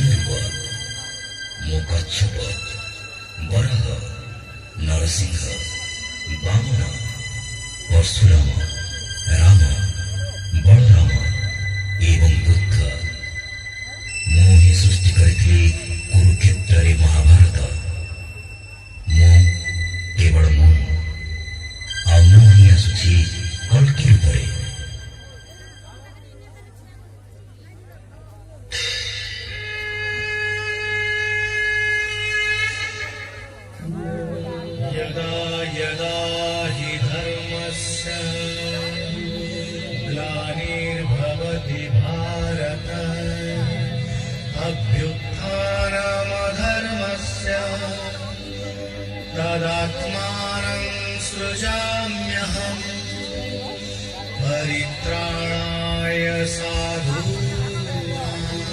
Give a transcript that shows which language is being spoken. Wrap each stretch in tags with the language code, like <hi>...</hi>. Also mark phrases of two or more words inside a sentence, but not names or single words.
<or>मूकच्छप वराह नरसिंह वामन परशुराम राम बलराम एवं बुद्ध ମୁଁ ହିଁ ସୃଷ୍ଟି କରିଥିଲି କୁରୁକ୍ଷେତ୍ରରେ ମହାଭାରତ। ମୁଁ କେବଳ ମୁଁ ଆଉ ମୁଁ ହିଁ ଆସୁଛି କଳ୍କି ରୂପରେ।</or> <sa>यदा यदा हि धर्मस्य ग्लानिर्भवति भारत अभ्युत्थानमधर्मस्य तदात्मानं सृजाम्यहम् परित्राणाय साधूनां</sa>